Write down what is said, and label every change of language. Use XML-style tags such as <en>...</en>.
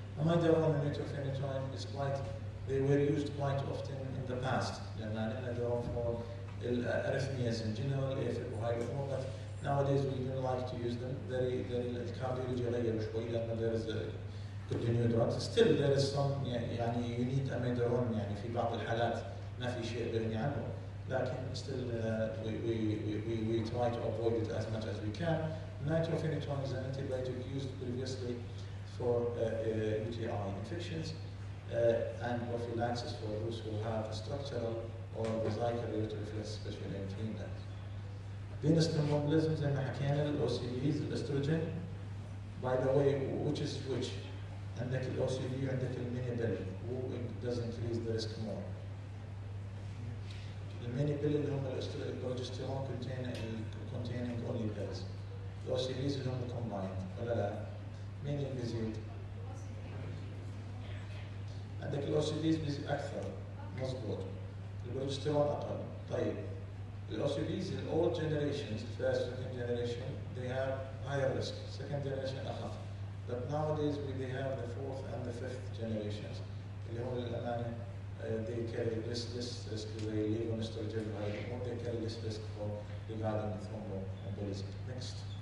<en>Amiodarone and nitrofurantoin is they were used quite often in the past.</en> <ar>لأن</ar> <en>for arrhythmias in general, but Nowadays we don't like to use them.</en> <ar>الكارديولوجي غير شوي لأنه</ar> <en>there is good new drugs. Still there is some يعني you need amiodarone</en> <ar>يعني في بعض الحالات ما في شيء بغني عنه. لكن still we try to avoid it as much as we can.</ar> <en>Nitrofenitone is an antibiotic used previously for UTI infections and prophylaxis for those who have structural or vesical reflex, especially in females.</en> <ar>Venous thromboembolism زي ما حكينا الOCVs الاستروجين.</ar> <en>By the way, which is which?</en> <ar>عندك الOCV وعندك الميني بيل.</ar> <en>Who does increase the risk more?</en> <ar>الميني بيل اللي هم البروجستيرون</ar> <en>containing only pills.</en> <ar>الOCVs اللي هم combined ولا لا؟ مين اللي بيزيد؟ عندك الOCVs بيزيد أكثر مضبوط. البروجستيرون أقل. طيب</ar> <en>الOCVs in all generations, the first, second generation, they have higher risk. Second generation أخف. But nowadays they have the fourth and the fifth generations.</en> <ar>اللي هو للأمانة</ar> <en>they carry less risk زي levonestrogen or they carry less risk for regarding thromboembolism. Next.</en>